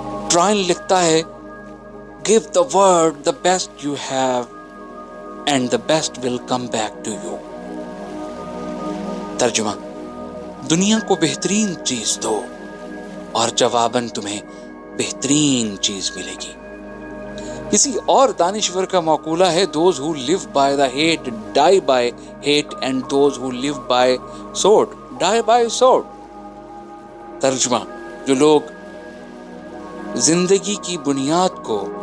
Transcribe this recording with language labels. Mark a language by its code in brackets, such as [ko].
[hi] ट्राइन लिखता है, [en] Give the world the best you have and the best will come back to you. [hi] तर्जुमा, दुनिया को बेहतरीन चीज दो और जवाबन तुम्हें बेहतरीन चीज मिलेगी। किसी और दानिश्वर का मकूला है, [en] those who live by the hate die by hate and those who live by sword die by sword। [hi] तर्जुमा, जो लोग जिंदगी की बुनियाद को